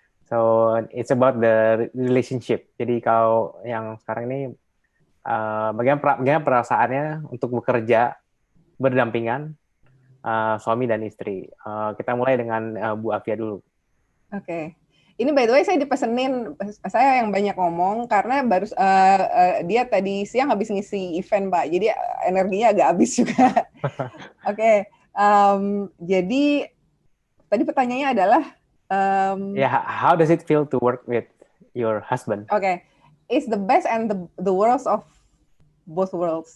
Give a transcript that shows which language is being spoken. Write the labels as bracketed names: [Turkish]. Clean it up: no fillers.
[English] So it's about the relationship. [Indonesian] Jadi kalau yang sekarang ini bagaimana perasaannya untuk bekerja berdampingan suami dan istri. Kita mulai dengan Bu Afia dulu. Oke. Ini by the way saya dipesenin, saya yang banyak ngomong karena baru dia tadi siang habis ngisi event Pak, jadi energinya agak habis juga. Oke. Jadi tadi pertanyaannya adalah [English] how does it feel to work with your husband? [Indonesian] Oke. [English] It's the best and the worst of both worlds.